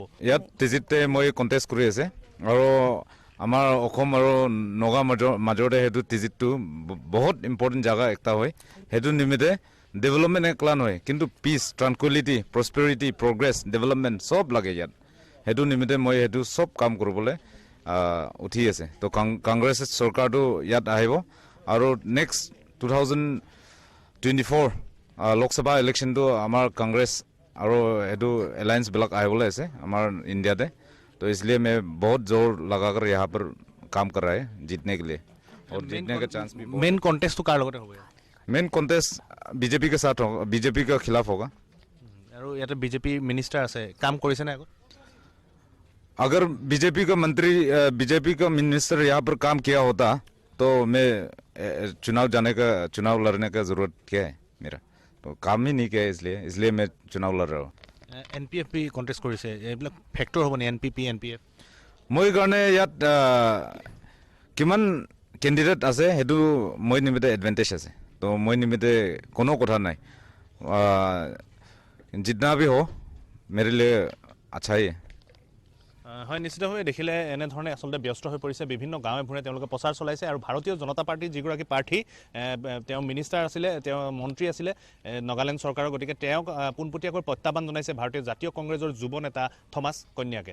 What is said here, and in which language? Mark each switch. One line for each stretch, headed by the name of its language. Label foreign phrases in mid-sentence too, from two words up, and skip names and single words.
Assamese: ইয়াত টিজিতে মই কণ্টেষ্ট কৰি আছে আৰু আমাৰ অসম আৰু নগা মাজতে সেইটো টিজিটটো বহুত ইম্পৰ্টেণ্ট জাগা একটা হয় সেইটো নিমিত্তে ডেভেলপমেণ্ট একলা নহয় কিন্তু
English: peace tranquility prosperity progress development
Assamese: চব লাগে ইয়াত সেইটো নিমিত্তে মই সেইটো চব কাম কৰিবলৈ উঠি আছে তো কংগ্ৰেছ চৰকাৰটো ইয়াত আহিব আৰু নেক্সট 2024 লোকসভা ইলেকশ্যনটো আমাৰ কংগ্ৰেছ আৰু এইটো এলায়েন্সবিলাক আহিবলৈ আছে আমাৰ ইণ্ডিয়াতে
Hindi: तो इसलिए मैं बहुत जोर लगाकर यहाँ पर काम कर रहा है जीतने के लिए और जीतने का चांस भी
English: main contest
Hindi: तो कार लगते होगा
English: main contest
Hindi: बीजेपी के साथ होगा बीजेपी के खिलाफ होगा और ये तो बीजेपी मिनिस्टर से काम करेছে না अगर बीजेपी का मंत्री बीजेपी का मिनिस्टर यहाँ पर काम किया होता तो मैं चुनाव लड़ने का जरूरत क्या है मेरा तो काम ही नहीं किया इसलिए मैं चुनाव लड़ रहा हूँ
Assamese: এনপিএফ পি কণ্টেষ্ট কৰিছে এইবিলাক ফেক্টৰ হ'ব নে এনপিপি এনপিএফ মই কাৰণে ইয়াত কিমান কেণ্ডিডেট আছে সেইটো মই নিমিত্তে এডভান্টেজ আছে তো মই নিমিত্তে কোনো কথা নাই
Hindi: जितना भी हो मेरे लिए अच्छा ही है
Assamese: হয় নিশ্চিতভাৱে দেখিলে এনেধৰণে আচলতে ব্যস্ত হৈ পৰিছে বিভিন্ন গাঁৱে ভূঞে তেওঁলোকে প্ৰচাৰ চলাইছে আৰু ভাৰতীয় জনতা পাৰ্টিৰ যিগৰাকী প্ৰাৰ্থী তেওঁ মিনিষ্টাৰ আছিলে তেওঁ মন্ত্ৰী আছিলে নগালেণ্ড চৰকাৰৰ গতিকে তেওঁক পোনপটীয়াকৈ প্ৰত্যাহ্বান জনাইছে ভাৰতীয় জাতীয় কংগ্ৰেছৰ যুৱ নেতা থমাস কন্যাকে